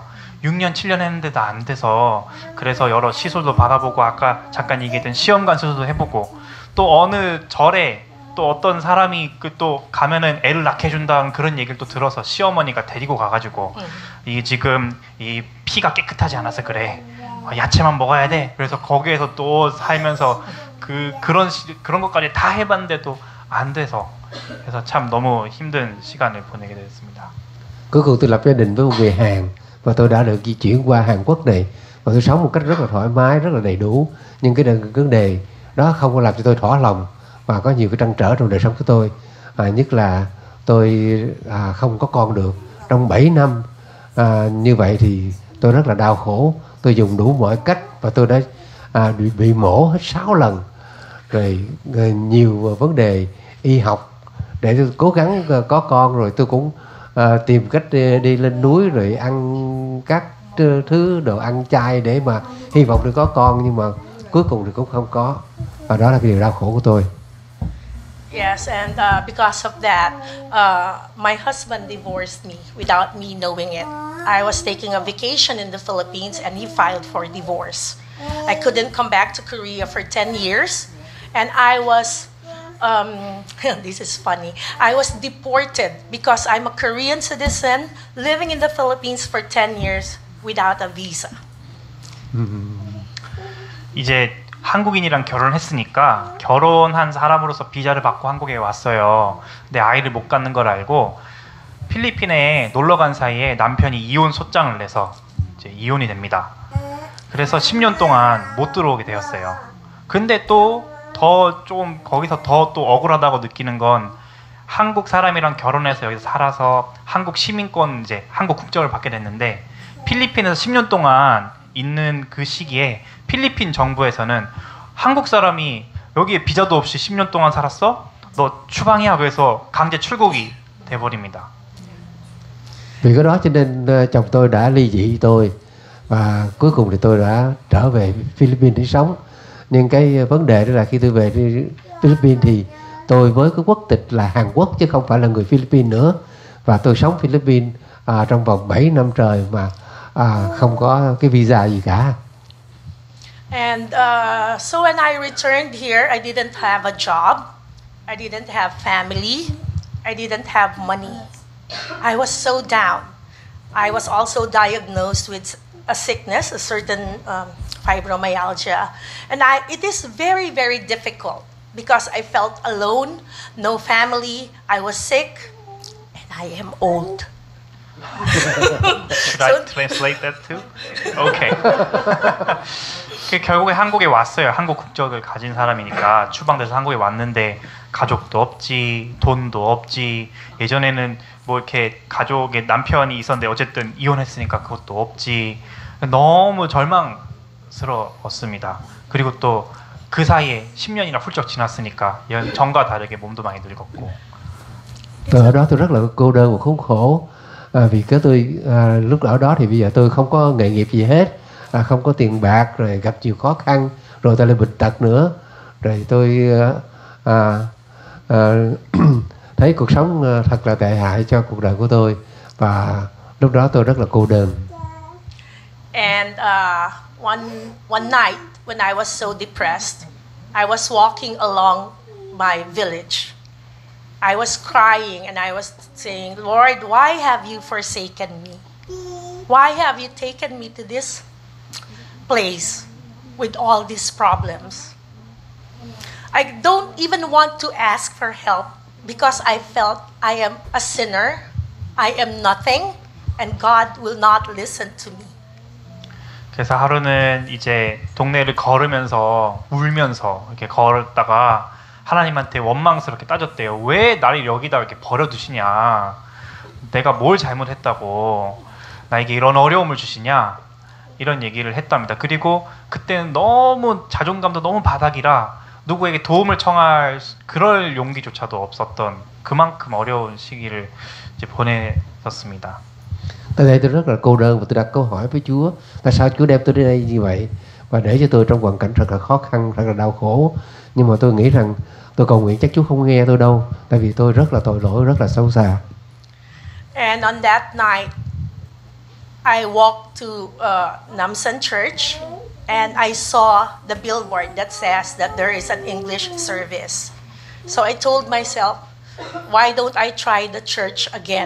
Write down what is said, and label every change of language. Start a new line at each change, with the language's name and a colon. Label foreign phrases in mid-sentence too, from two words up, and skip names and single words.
Korean: 6년, 7년 했는데도 안 돼서, 그래서 여러 시술도 받아보고, 아까 잠깐 얘기했던 시험관 수술도 해보고, 또 어느 절에 또 어떤 사람이 또 가면은 애를 낳게 해준다는 그런 얘기를 또 들어서 시어머니가 데리고 가가지고, 이 지금 이 피가 깨끗하지 않아서 그래, 야채만 먹어야 돼. 그래서 거기에서 또 살면서 그런 것까지 다 해봤는데도 안 돼서, 그래서 참 너무 힘든 시간을 보내게 됐습니다.
Vietnamese: Cuối cùng tôi lập gia đình với một người Hàn và tôi đã được di chuyển qua Hàn Quốc này, và tôi sống một cách rất là thoải mái, rất là đầy đủ. Nhưng cái vấn đề đó không có làm cho tôi thỏa lòng và có nhiều cái trăn trở trong đời sống của tôi. Nhất là tôi không có con được trong 7 năm. Như vậy thì tôi rất là đau khổ. Tôi dùng đủ mọi cách và tôi đã bị mổ hết 6 lần. Rồi nhiều vấn đề y học để tôi cố gắng có con, rồi tôi cũng tìm cách đi lên núi rồi ăn các thứ đồ ăn chay để mà hy vọng được có con, nhưng mà cuối cùng thì cũng không có, và đó là cái điều đau khổ của tôi.
English: Yes, and because of that, my husband divorced me without me knowing it. I was taking a vacation in the Philippines and he filed for divorce. I couldn't come back to Korea for 10 years, and I was this is funny. I was deported because I'm a Korean citizen living in the Philippines for 10 years without a visa.
Korean: 이제 한국인이랑 결혼했으니까 결혼한 사람으로서 비자를 받고 한국에 왔어요. 근데 아이를 못 갖는 걸 알고 필리핀에 놀러 간 사이에 남편이 이혼 소장을 내서 이제 이혼이 됩니다. 그래서 10년 동안 못 들어오게 되었어요. 근데 또 더 좀 거기서 더 또 억울하다고 느끼는 건, 한국 사람이랑 결혼해서 여기서 살아서 한국 시민권, 이제 한국 국적을 받게 됐는데, 필리핀에서 10년 동안 있는 그 시기에 필리핀 정부에서는 한국 사람이 여기에 비자도 없이 10년 동안 살았어? 너 추방이야. 그래서 강제 출국이 돼버립니다.
Vietnamese: Vì cái đó cho nên chồng tôi đã ly dị tôi, và cuối cùng thì tôi đã trở về Philippines để sống. Nhưng cái vấn đề đó là khi tôi về Philippines thì tôi với cái quốc tịch là Hàn Quốc chứ không phải là người Philippines nữa, và tôi sống Philippines trong vòng 7 năm trời mà không có cái visa gì cả.
English: And so when I returned here, I didn't have a job, I didn't have family, I didn't have money. I was so down. I was also diagnosed with a sickness, a certain fibromyalgia. And it is very, very difficult because I felt alone, no family, I was sick, and I am old. Should I translate that too?
Korean: Okay. 결국에 한국에 왔어요. 한국 국적을 가진 사람이니까 추방돼서 한국에 왔는데 가족도 없지, 돈도 없지. 예전에는 뭐 이렇게 가족의 남편이 있었는데 어쨌든 이혼했으니까 그것도 없지. 너무 절망스러웠습니다. 그리고 또 그 사이에 10년이나 훌쩍 지났으니까 전과 다르게 몸도 많이 늙었고.
Vietnamese: Từ đó tôi rất là cô đơn và khốn khổ. Vì cái tôi lúc ở đó thì bây giờ tôi không có nghề nghiệp gì hết, không có tiền bạc, rồi gặp nhiều khó khăn, rồi tôi lại bệnh tật nữa, rồi tôi thấy cuộc sống thật là tệ hại cho cuộc đời của tôi, và lúc đó tôi rất là cô đơn.
English: And one night when I was so depressed, I was walking along my village. I was crying and I was saying, Lord, why have you forsaken me? Why have you taken me to this place with all these problems? I don't even want to ask for help because I felt I am a sinner, I am nothing, and God will not listen to me.
Korean: 그래서 하루는 이제 동네를 걸으면서 울면서 이렇게 걸었다가 하나님한테 원망스럽게 따졌대요. 왜 나를 여기다 이렇게 버려두시냐? 내가 뭘 잘못했다고 나에게 이런 어려움을 주시냐? 이런 얘기를 했답니다. 그리고 그때는 너무 자존감도 너무 바닥이라 누구에게 도움을 청할 그럴 용기조차도 없었던 그만큼 어려운 시기를 이제 보냈었습니다.
Vietnamese: Tại đây tôi rất là cô đơn và tôi đặt câu hỏi với Chúa, tại sao Chúa đem tôi đến đây như vậy và để cho tôi trong hoàn cảnh thật là khó khăn, thật là đau khổ. Nhưng mà tôi nghĩ rằng tôi cầu nguyện chắc Chúa không nghe tôi đâu, tại vì tôi rất là tội lỗi, rất là xấu xa.
English: And on that night, I walked to Namsan Church and I saw the billboard that says that there is an English service. So I told myself, why don't I try the church again?